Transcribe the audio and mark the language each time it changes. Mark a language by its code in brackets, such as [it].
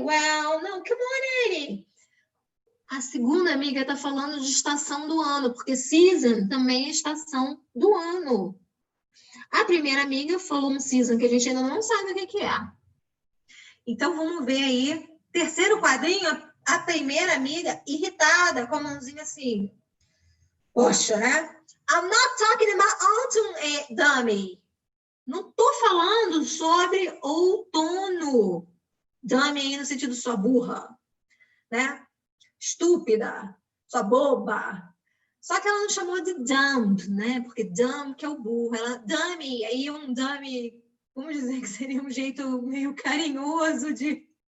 [pt] Well, não, [en] come on, [pt] Annie. A segunda amiga está falando de estação do ano, porque season também é estação do ano. A primeira amiga falou um season que a gente ainda não sabe o que é. Então, vamos ver aí. Terceiro quadrinho, a primeira amiga irritada, com a mãozinha assim. Poxa, né? [en] I'm not talking about autumn, dummy. [pt] Não tô falando sobre outono. Dummy aí no sentido sua burra, né? Estúpida, sua boba. Só que ela não chamou de dumb, né? Porque dumb que é o burro. Ela, dummy, aí um dummy, vamos dizer que seria um jeito meio carinhoso de...